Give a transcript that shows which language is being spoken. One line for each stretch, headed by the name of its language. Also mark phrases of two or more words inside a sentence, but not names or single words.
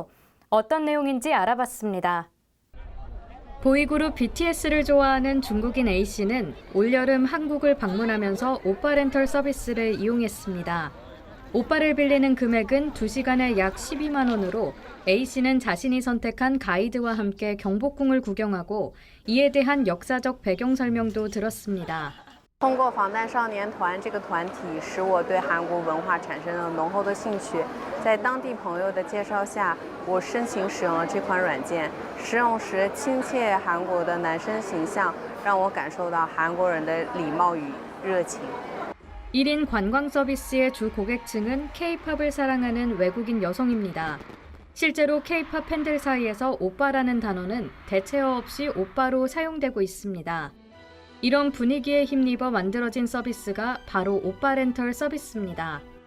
Korean: 어떤 내용인지 알아봤습니다. 보이그룹 BTS를 좋아하는 중국인 A씨는 올여름 한국을 방문하면서 오빠 렌털 서비스를 이용했습니다. 오빠를 빌리는 금액은 2시간에 약 12만 원으로 A씨는 자신이 선택한 가이드와 함께 경복궁을 구경하고 이에 대한 역사적 배경 설명도 들었습니다.
Chinese: 通过防弹少年团这个团体，使我对韩国文化产生了浓厚的兴趣。在当地朋友的介绍下，我申请使用了这款软件。使用时亲切韩国的男生形象，让我感受到韩国人的礼貌与热情。
Korean: 1인 관광 서비스의 주 고객층은 K-팝을 사랑하는 외국인 여성입니다. 실제로 K-팝 팬들 사이에서 오빠라는 단어는 대체어 없이 오빠로 사용되고 있습니다. 이런 분위기에 힘입어 만들어진 서비스가 바로 오빠 렌털 서비스입니다.